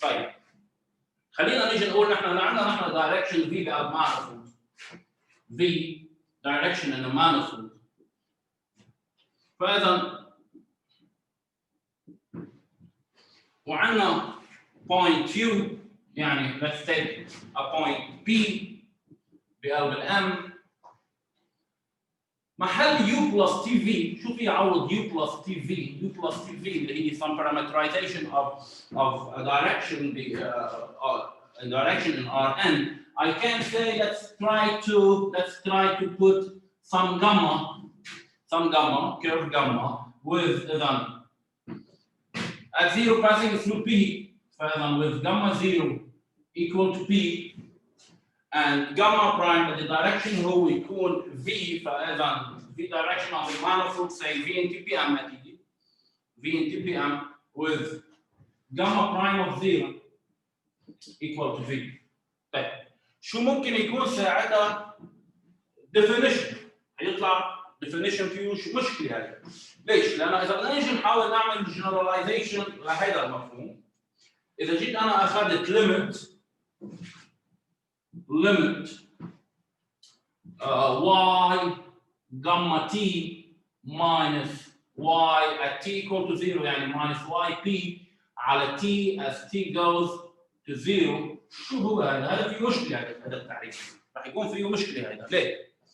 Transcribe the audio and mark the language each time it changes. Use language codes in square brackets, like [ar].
[ar] طيب خلينا نيجي نقول نحن عندنا direction v بقلب manifold. [en] v direction in a manifold. [ar] فإذا وعندنا [en] point q [ar] يعني [en] let's take a point p [ar] بقلب الm محل [en] u plus tv. [ar] شو في يعوض [en] u plus tv؟ u plus tv [ar] اللي هي [en] some parameterization of a direction a direction in Rn. I can say let's try to put some gamma some gamma, curve gamma, with then at 0 passing through P, [ar] فإذا [en] with gamma 0 equal to P, and gamma prime in the direction هو يكون V, فإذا V direction of the manifold say V into PM [ar] أكيد [en] V into PM with gamma prime of 0 equal to V. [ar] طيب شو ممكن يكون ساعتها definition؟ هيطلع definition فيه مشكلة هذه. ليش؟ لأن إذا بدنا نيجي نحاول نعمل generalization لهذا المفهوم، إذا جيت أنا أخذت [en] limit y gamma t minus y at t equal to 0 [ar] يعني [en] minus yp [ar] على t [en] as t goes to 0 [ar] شو هو هذا؟ هذا فيه مشكلة هذا التعريف، راح يكون فيه مشكلة هذا، ليه؟